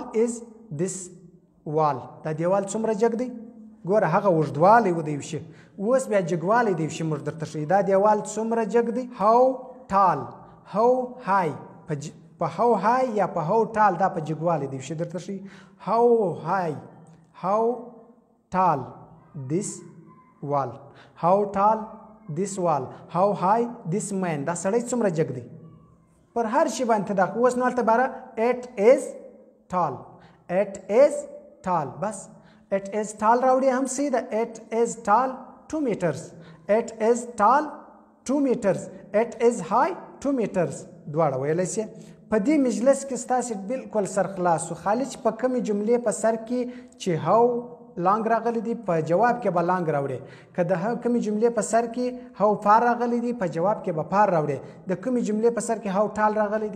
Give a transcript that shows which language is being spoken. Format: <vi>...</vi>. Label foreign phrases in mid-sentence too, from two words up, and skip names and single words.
<en>is this wall</en> <ps>دا دیوال څومره جګ دی ګوره هغه اوږدوالی و د یو شي اوس بیا جګوالی د یو شي موږ درته ښیي دا دیوال څومره جګ دی</ps> <en>how tall how high</en> <ps>په</ps> <en>how high</en> <ps>یا په</ps> <en>how tall</en> <ps>دا په جګوالی د یو شي درته ښیي</ps> <en>how high how tall this wall how tall this wall how high this man</en> <ps>دا سړی څومره جګ دی پر هر شي باندې دا اوس نو هلته باره</ps> <en>it is</en> <ps>tall بس</ps> <en>it is tall</en> <ps>راوړي هم صحیح ده</ps> <en>it is tall 2 meters it is tall 2 meters it is high 2 meters</en> <ps>دواړه ویلی سي په دې مجلس کې ستاسې بالکل سر خلاص و خالي چې په کومې جملې په سر کې چې</ps> <en>how long</en> <ps>راغلی دی په جواب کې به لانګ راوړي که د کومې جملې په سر کې</ps> <en>how far</en> <ps>راغلی دی په جواب کې به فار راوړي د کومې جملې په سر کې</ps> <en>how tall</en> <ps>راغلی</ps>